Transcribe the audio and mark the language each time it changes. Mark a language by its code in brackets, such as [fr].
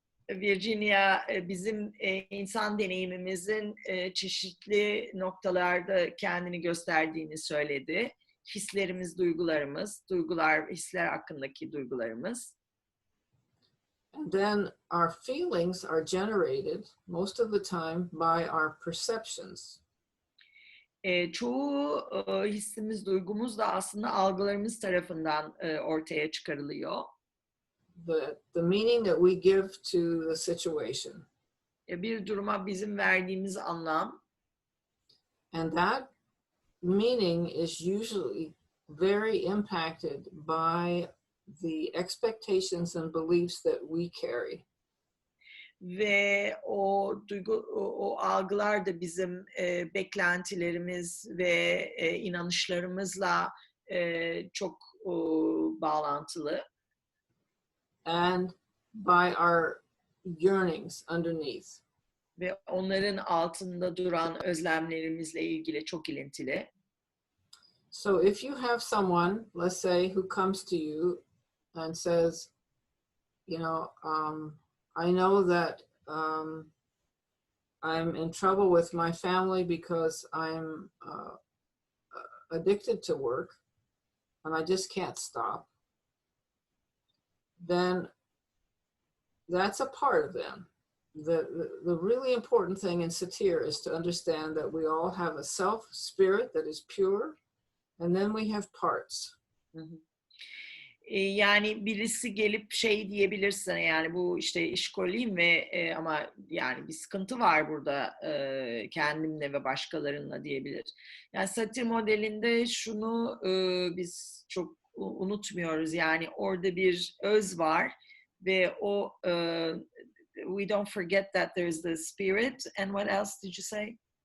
[tr] Virginia bizim insan deneyimimizin çeşitli noktalarda kendini gösterdiğini söyledi. Hislerimiz, duygular, hisler hakkındaki duygularımız. [en] And then our feelings are generated most of the time by our perceptions. [tr] Çoğu hissimiz, duygumuz da aslında algılarımız tarafından ortaya çıkarılıyor. [en] The meaning that we give to the situation. [tr] Bir duruma bizim verdiğimiz anlam. [en] And that meaning is usually very impacted by the expectations and beliefs that we carry. [tr] Ve o algılar da bizim beklentilerimiz ve inanışlarımızla çok bağlantılı. [en] And by our yearnings underneath. [tr] Ve onların altında duran özlemlerimizle ilgili çok ilintili. [en] So if you have someone, let's say, who comes to you and says, I know that I'm in trouble with my family because I'm addicted to work and I just can't stop, then that's a part of them. The really important thing in Satir is to understand that we all have a self spirit that is pure, and then we have parts. [tr] Yani birisi gelip diyebilirsin, yani bu işkoliyim ve ama yani bir sıkıntı var burada kendimle ve başkalarınla diyebilir. Yani Satir modelinde şunu biz çok unutmuyoruz, yani orada bir öz var ve o [en] we don't forget that there's the spirit, and what else did you say?